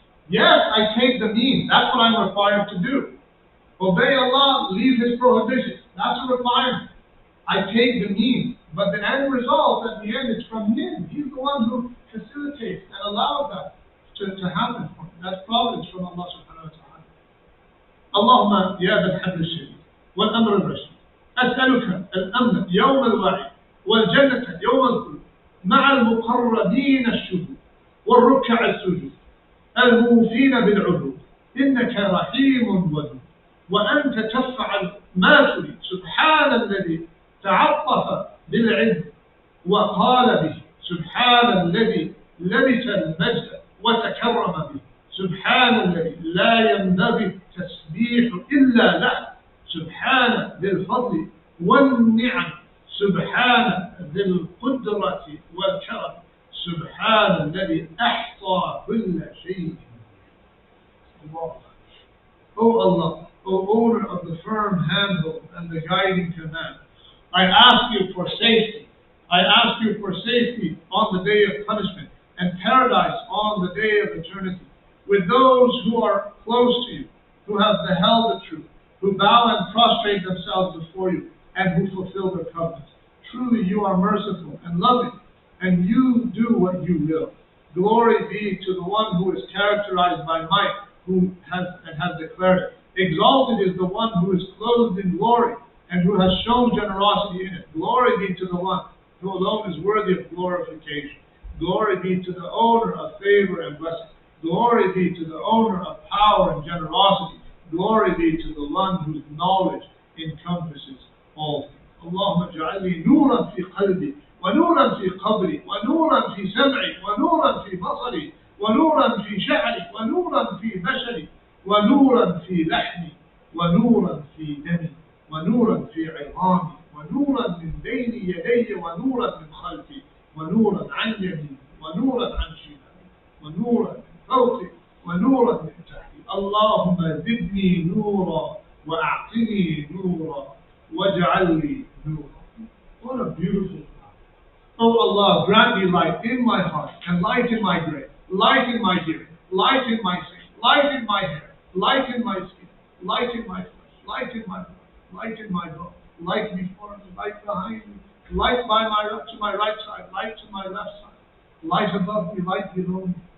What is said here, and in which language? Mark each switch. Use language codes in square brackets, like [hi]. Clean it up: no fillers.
[en] Yes, I take the means. That's what I'm required to do. Obey Allah, leave His prohibitions. That's a requirement. I take the means. But the end result, at the end, it's from Him. He's the one who facilitates and allows that to happen for me. That's providence from Allah subhanahu wa ta'ala. [ar] اللهم يا ذا الحبل الشديد والأمر الرشيد أسألك الأمن يوم الوعيد والجنة يوم الخلود مع المقربين الشهود والركع السجود الموفين بالعهود إنك رحيم ودود وأنت تفعل ما تريد سبحان الذي تعطف بالعز وقال به سبحان الذي لبس المجد وتكرم به سبحان الذي لا ينبغي التسبيح إلا له سبحان ذي الفضل والنعم سبحان ذي القدرة والكرم سبحان الذي أحصى كل شيء. Allah. [en] O Allah, O owner of the firm handhold and the guiding command, I ask you for safety. I ask you for safety on the day of punishment and paradise on the day of eternity with those who are close to you, who have beheld the truth, who bow and prostrate themselves before you, and who fulfill their covenants. Truly you are merciful and loving, and you do what you will. Glory be to the one who is characterized by might, who has declared it. Exalted is the one who is clothed in glory, and who has shown generosity in it. Glory be to the one who alone is worthy of glorification. Glory be to the owner of favor and blessing. Glory be to the owner of power and generosity. Glory be to the one whose knowledge encompasses all things. [ar] اللهم اجعل لي نورا في قلبي ونورا في قبري ونورا في سمعي ونورا في بصري ونورا في شعري ونورا في بشري ونورا في لحمي ونورا في دمي ونورا في عظامي ونورا من بين يدي ونورا من خلفي ونورا عن يميني ونورا عن شمالي ونورا من فوقي ونورا من تحتي. اللهم زدني نورا وأعطني نورا واجعل لي نورا. [en] What a beautiful God. Oh Allah, grant me light in my heart and light in my brain, light in my hearing, light in my seeing, light in my hair, light in my skin, light in my flesh, light in my blood, light in my bone, light before me, light behind me, light to my right side, light to my left side, light above me, light below me.